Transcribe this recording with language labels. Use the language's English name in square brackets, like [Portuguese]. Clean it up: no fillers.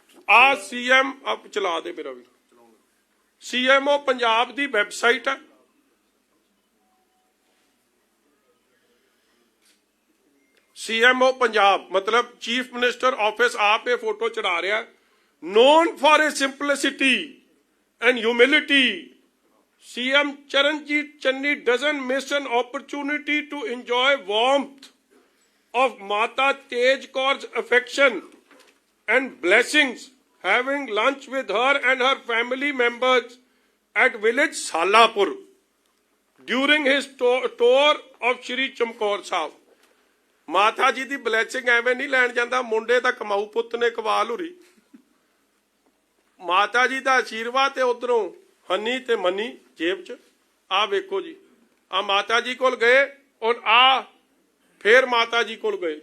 [Punjabi] ਆ ਸੀਐਮ ਆਪ ਚਲਾ ਦੇ ਮੇਰਾ ਵੀ ਸੀਐਮਓ ਪੰਜਾਬ ਦੀ ਵੈਬਸਾਈਟ ਹੈ। ਸੀਐਮਓ ਪੰਜਾਬ ਮਤਲਬ ਚੀਫ ਮਿਨਿਸਟਰ ਆਫਿਸ ਆਪ ਇਹ ਫੋਟੋ ਚੜਾ ਰਿਹਾ। [English] Known for a simplicity and humility CM Charanjit Channi doesn't miss an opportunity to enjoy warmth of Mata Tej Kaur's affection and blessings, having lunch with her and her family members at village Salapur during his tour of Shri Chamkaur Sahib. [Punjabi] ਮਾਤਾ ਜੀ ਦੀ blessing ਐਵੇਂ ਨਹੀਂ ਲੈਣ ਜਾਂਦਾ, ਮੁੰਡੇ ਦਾ ਕਮਾਊ ਪੁੱਤ ਨੇ ਕਵਾਲ ਹੁਰੀ ਮਾਤਾ ਜੀ ਦਾ ਆਸ਼ੀਰਵਾਦ ਤੇ ਉਧਰੋਂ ਹਨੀ ਤੇ ਮਨੀ ਜੇਬ ਚ। ਆ ਵੇਖੋ ਜੀ, ਆ ਮਾਤਾ ਜੀ ਕੋਲ ਗਏ ਔਰ ਆ ਫੇਰ ਮਾਤਾ ਜੀ ਕੋਲ ਗਏ।